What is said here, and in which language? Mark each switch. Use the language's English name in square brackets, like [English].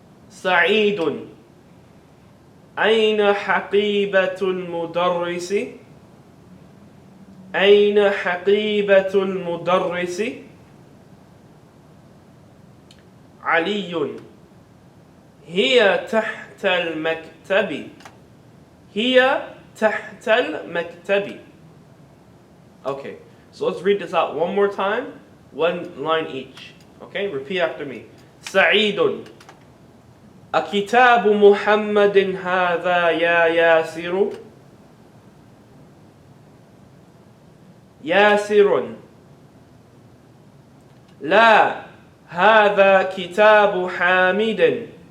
[Arabic] سعيد. أين حقيبة المدرس؟ أين حقيبة المدرس؟ علي هي تحت المكتب. هي تحت المكتب. [English] Okay, so let's read this out one more time, one line each. Okay, repeat after me. [Arabic] سعيد أكتاب محمد هذا يا ياسر؟ ياسر لا هذا كتاب حامد.